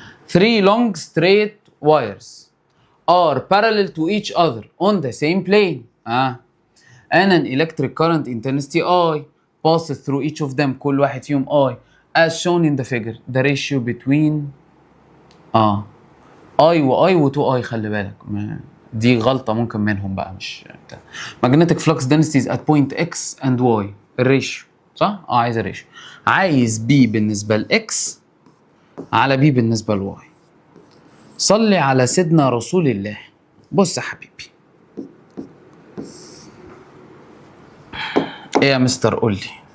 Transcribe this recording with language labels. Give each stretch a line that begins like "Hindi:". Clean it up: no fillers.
English: 3 long straight wires are parallel to each other on the same plane. And an electric current intensity I passes through each of them.
Arabic: كل واحد فيهم
English: I as shown in the figure. The ratio between I و I و 2I.
Arabic: خلي بالك دي غلطة ممكن منهم بقى، مش بتاع.
English: Magnetic flux densities at point X and Y.
Arabic: الريشيو صح؟ عايز الريشيو. عايز B بالنسبة ل X على B بالنسبة ل Y. صلي على سيدنا رسول الله. بص يا حبيبي، ايه يا مستر؟ قول لي.